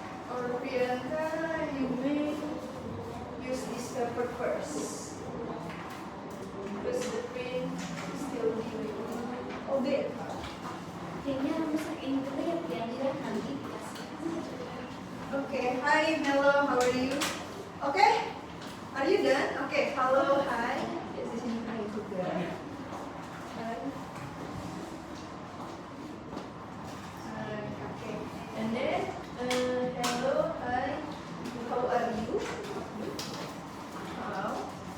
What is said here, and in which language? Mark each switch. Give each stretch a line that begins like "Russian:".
English: Or Priyanka, you may use this paper first. Because the print is still new. Oh, beta.
Indonesian: Kayaknya rusak ini dulu ya, biar dia nanti dikasih.
English: Okay, hi, hello, how are you? Okay, are you done? Okay, hello, hi. Yes,
Indonesian: di sini hi juga.
English: Hi. Hi, okay. And then, hello, hi. How are you? How?